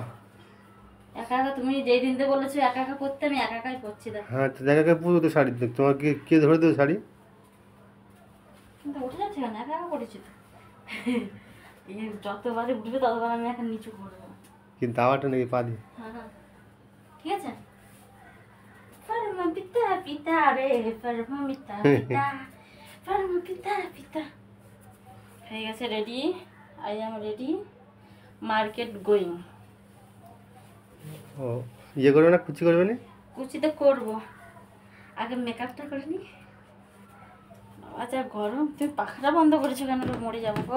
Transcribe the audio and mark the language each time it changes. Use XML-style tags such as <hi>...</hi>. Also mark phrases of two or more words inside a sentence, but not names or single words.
<bn>একা একা তুমি যেই দিনতে বলেছো একা একা করতে, আমি একা একাই করছি। দেখো হ্যাঁ তো দেখা পুরো তো শাড়ি দেখ, তোমাকে কে ধরে দেবে শাড়ি? কিন্তু উঠে যাচ্ছে কেন? একা একা করেছি তো। যতবারে উঠবে ততবার আমি এখন নিচু করবো। কিন্তু দাওয়াটা নাকি পা দিয়ে। হ্যাঁ ঠিক আছে। Farma pita pita re, farma pita pita, farma pita pita. হয়ে গেছে রেডি,</bn> <en>I am ready, market going.</en> <bn>ও ইয়ে করবে না, কুচি করবে না? কুচি তো করবো, আগে মেকআপটা করে নি। আচ্ছা গরম, তুমি পাখাটা বন্ধ করেছো কেন? মরে যাবো গো।</bn>